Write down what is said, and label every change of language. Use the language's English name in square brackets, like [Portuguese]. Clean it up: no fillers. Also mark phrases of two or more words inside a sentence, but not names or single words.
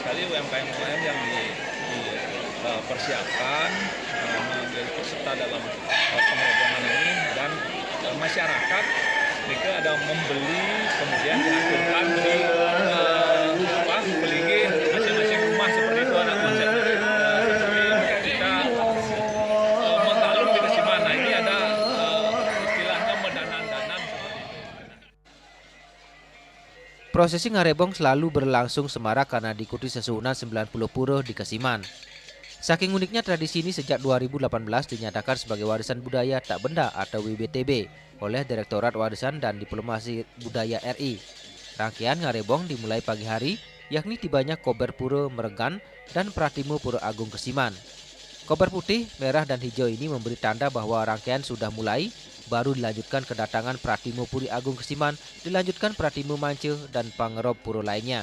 [Indonesian] UMKM yang dipersiapkan menjadi peserta dalam pengerobohan ini, dan masyarakat mereka ada membeli kemudian diaturkan di beli masing-masing rumah seperti itu ada konsepnya. Seperti kita mengalun di kesiman. Nah, ini ada istilahnya medanan-danan seperti itu. Prosesi ngarebong selalu berlangsung semarak karena diikuti sesuhunan 90 pura di Kesiman. Saking uniknya tradisi ini sejak 2018 dinyatakan sebagai warisan budaya tak benda atau WBTB oleh Direktorat Warisan dan Diplomasi Budaya RI. Rangkaian ngarebong dimulai pagi hari, yakni tibanya kober pura Meregan dan pratimu pura Agung Kesiman. Kober putih, merah dan hijau ini memberi tanda bahwa rangkaian sudah mulai, baru dilanjutkan kedatangan pratimu Puri Agung Kesiman, dilanjutkan pratimu Mance dan pangerob pura lainnya.